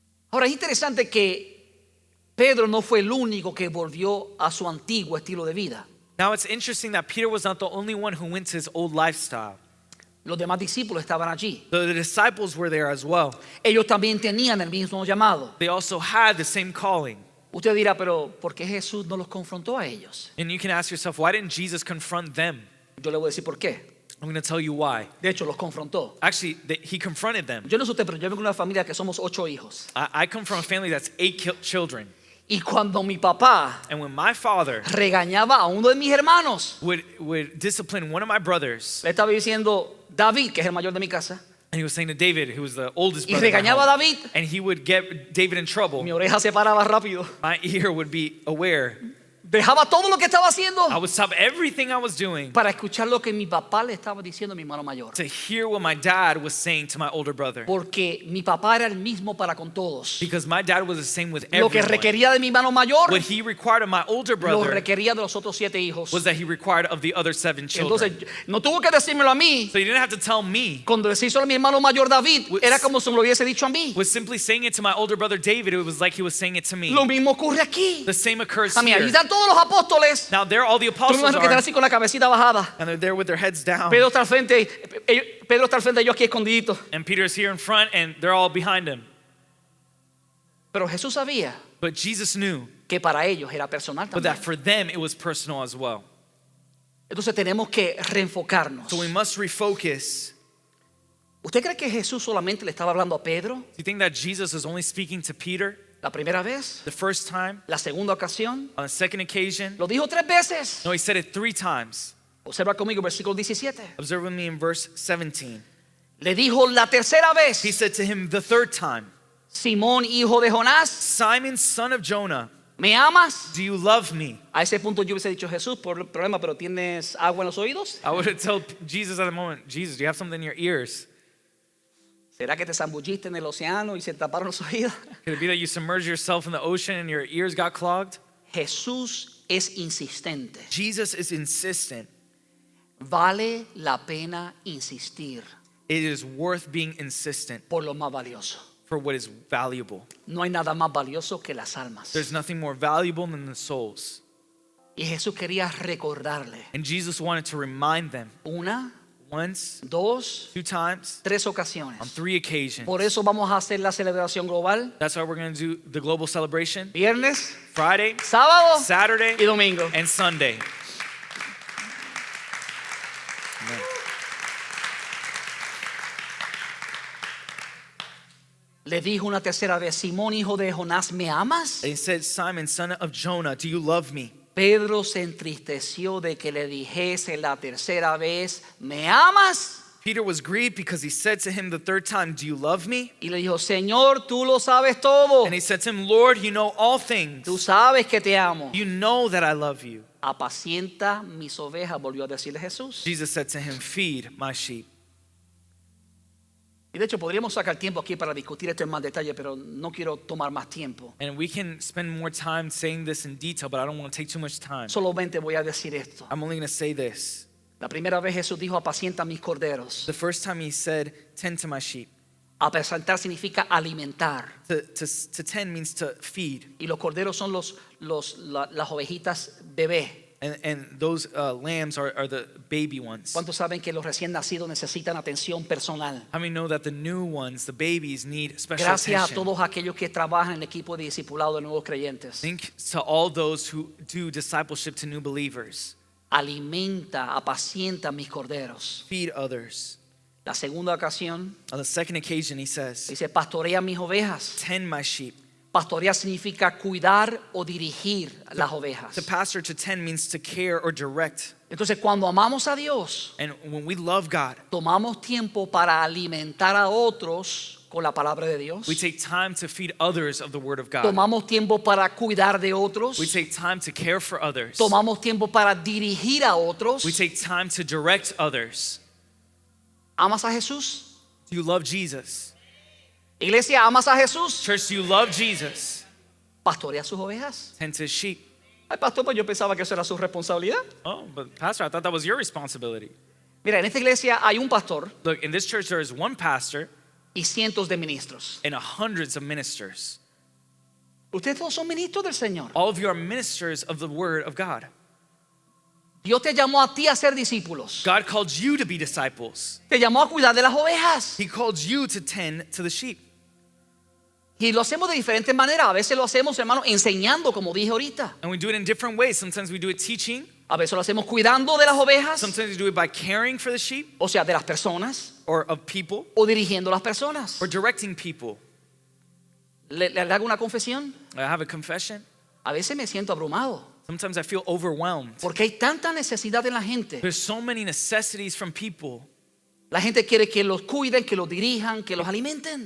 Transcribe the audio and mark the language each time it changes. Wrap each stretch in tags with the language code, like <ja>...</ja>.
<es>Ahora, es interesante que Pedro no fue el único que volvió a su antiguo estilo de vida.</es> <en>Now it's interesting that Peter was not the only one who went to his old lifestyle.</en> <es>Los demás discípulos estaban allí.</es> <en>The disciples were there as well.</en> <es>Ellos también tenían el mismo llamado.</es> <en>They also had the same calling.</en> <es>Usted dirá, pero ¿por qué Jesús no los confrontó a ellos?</es> <en>And you can ask yourself, why didn't Jesus confront them?</en> <es>Yo le voy a decir por qué.</es> <en>I'm going to tell you why.</en> <es>De hecho, los confrontó.</es> <en>Actually, he confronted them.</en> <es>Yo no sé usted, pero yo vengo de una familia que somos 8 hijos.</es> <en>I come from a family that's 8 children.</en> <es>Y cuando mi papá</es> <en>And when my father</en> <es>regañaba a uno de mis hermanos,</es> <en>would discipline one of my brothers,</en> <es>le estaba diciendo David, que es el mayor de mi casa,</es> <en>and he was saying to David, who was the oldest</en> <es>y</es> <en>brother, in my</en> <es>regañaba a</es> <en>home,</en> <es>David,</es> <en>and he would get David in trouble,</en> <es>mi oreja se paraba rápido.</es> <en>my ear would be aware.</en> <es>Dejaba todo lo que estaba haciendo</es> <en>I would stop everything I was doing</en> <es>para escuchar lo que mi papá le estaba diciendo a mi hermano mayor.</es> <en>to hear what my dad was saying to my older brother.</en> <es>Porque mi papá era el mismo para con todos.</es> <en>Because my dad was the same with</en> <es>Lo que</es> <en>everyone.</en> <es>requería de mi hermano mayor,</es> <en>What he required of my older brother</en> <es>requería de los otros 7 hijos.</es> <en>was that he required of the other 7 children.</en> <es>Entonces, no tuvo que decírmelo a mí.</es> <en>So he didn't have to tell me.</en> <es>Cuando le hizo a mi hermano mayor David, era como si me lo hubiese dicho a mí.</es> <en>Was simply saying it to my older brother David, it was like he was saying it to me.</en> <es>Lo mismo ocurre aquí.</es> <en>The same occurs</en> <es>A mí, ahí</es> <en>here.</en> <es>están todos los apóstoles.</es> <en>Now there all the</en> <es>Tú me</es> <en>apostles</en> <es>imaginas que están</es> <en>are,</en> <es>así con la cabecita bajada.</es> <en>and they're there with their heads down.</en> <es>Pedro está al frente, Pedro está al frente, yo aquí escondidito.</es> <en>And Peter's here in front, and they're all behind him.</en> <es>Pero Jesús sabía</es> <en>But Jesus knew,</en> <es>que para ellos era personal</es> <en>but</en> <es>también.</es> <en>that for them it was personal as well.</en> <es>Entonces tenemos que reenfocarnos.</es> <en>So we must refocus.</en> <es>¿Usted cree que Jesús solamente le estaba hablando a Pedro</es> <en>Do you think that Jesus is only speaking to Peter</en> <es>la primera vez?</es> <en>the first time?</en> <es>La segunda ocasión.</es> <en>On the second occasion?</en> <es>Lo dijo 3 veces.</es> <en>No, he said it 3 times.</en> <es>Observa conmigo versículo 17.</es> <en>Observe with me in verse 17.</en> <es>Le dijo la tercera vez:</es> <en>He said to him the 3rd time,</en> <es>Simón, hijo de Jonás,</es> <en>Simon, son of Jonah,</en> <es>¿me amas?</es> <en>do you love me?</en> <es>A ese punto yo hubiese dicho, Jesús, por el problema, pero ¿tienes agua en los oídos?</es> <en>I would have told Jesus at the moment, Jesus, do you have something in your ears?</en> <es>¿Será que te zambulliste en el océano y se taparon los oídos?</es> <en>Could it be that you submerged yourself in the ocean and your ears got clogged?</en> <es>Jesús es insistente.</es> <en>Jesus is insistent.</en> <es>Vale la pena insistir</es> <en>It is worth being insistent</en> <es>por lo más valioso.</es> <en>for what is valuable.</en> <es>No hay nada más valioso que las almas.</es> <en>There's nothing more valuable than the souls.</en> <es>Y Jesús quería recordarle</es> <en>And Jesus wanted to remind them</en> <es>una,</es> <en>once,</en> <es>2,</es> <en>2 times,</en> <es>3</es> <en>on</en> <es>ocasiones.</es> <en>3 occasions.</en> <es>Por eso vamos a hacer la celebración global</es> <en>That's why we're going to do the global celebration</en> <es>viernes,</es> <en>Friday,</en> <es>sábado y</es> <en>Saturday,</en> <es>domingo.</es> <en>and Sunday. Amen.</en> <es>Le dijo una tercera vez: Simón, hijo de Jonás, ¿me amas?</es> <en>He said, Simon, son of Jonah, do you love me?</en> <es>Pedro se entristeció de que le dijese la tercera vez: ¿me amas?</es> <en>Peter was grieved because he said to him the 3rd time, do you love me?</en> <es>Y le dijo: Señor, tú lo sabes todo.</es> <en>And he said to him, Lord, you know all things.</en> <es>Tú sabes que te amo.</es> <en>You know that I love you.</en> <es>Apacienta mis ovejas, volvió a decirle Jesús.</es> <en>Jesus said to him, feed my sheep.</en> <es>Y de hecho podríamos sacar tiempo aquí para discutir esto en más detalle, pero no quiero tomar más tiempo.</es> <en>And we can spend more time saying this in detail, but I don't want to take too much time.</en> <es>Solamente voy a decir esto.</es> <en>I'm only going to say this.</en> <es>La primera vez Jesús dijo, apacienta mis corderos.</es> <en>The first time he said, tend to my sheep.</en> <es>Apacentar significa alimentar.</es> <en>To tend means to feed.</en> <es>Y los corderos son las ovejitas bebé.</es> <en>And those lambs are the baby ones.</en> <es>¿Cuántos saben que los recién nacidos necesitan atención personal?</es> <en>How many know that the new ones, the babies, need special</en> <es>Gracias a</es> <en>attention?</en> <es>todos aquellos que trabajan en el equipo de discipulado de nuevos creyentes.</es> <en>Think to all those who do discipleship to new believers.</en> <es>Alimenta, apacienta mis corderos.</es> <en>Feed others.</en> <es>La segunda ocasión</es> <en>On the second occasion, he says,</en> <es>dice, pastorea mis ovejas.</es> <en>tend my sheep.</en> <es>Pastorear significa cuidar o dirigir las ovejas.</es> <en>To pastor, to tend means to care or direct.</en> <es>Entonces, cuando amamos a Dios,</es> <en>And when we love God,</en> <es>tomamos tiempo para alimentar a otros con la palabra de Dios.</es> <en>we take time to feed others of the Word of God.</en> <es>Tomamos tiempo para cuidar de otros.</es> <en>We take time to care for others.</en> <es>Tomamos tiempo para dirigir a otros.</es> <en>We take time to direct others.</en> <es>¿Amas a Jesús?</es> <en>Do you love Jesus?</en> <es>Iglesia, ¿amas a Jesús?</es> <en>Church, do you love Jesus?</en> <es>Pastorea sus ovejas.</es> <en>Tend to his sheep.</en> <es>Ay, pastor, pues yo pensaba que eso era su responsabilidad.</es> <en>Oh, but Pastor, I thought that was your responsibility.</en> <es>Mira, en esta iglesia hay un pastor</es> <en>Look, in this church there is one pastor</en> <es>y cientos de ministros.</es> <en>and hundreds of ministers.</en> <es>Ustedes todos son ministros del Señor.</es> <en>All of you are ministers of the Word of God.</en> <es>Dios te llamó a ti a ser discípulos.</es> <en>God called you to be disciples.</en> <es>Te llamó a cuidar de las ovejas.</es> <en>He called you to tend to the sheep.</en> <es>Y lo hacemos de diferentes maneras. A veces lo hacemos, hermano, enseñando, como dije ahorita.</es> <en>And we do it in different ways. Sometimes we do it teaching.</en> <es>A veces lo hacemos cuidando de las ovejas,</es> <en>Sometimes we do it by caring for the sheep</en> <es>o sea, de las personas,</es> <en>or of people</en> <es>o dirigiendo a las personas.</es> <en>or directing people.</en> <es>¿Le hago una confesión?</es> <en>I have a confession.</en> <es>A veces me siento abrumado,</es> <en>Sometimes I feel overwhelmed.</en> <es>porque hay tanta necesidad en la gente.</es> <en>There's so many necessities from people.</en> <es>La gente quiere que los cuiden, que los dirijan, que los alimenten.</es>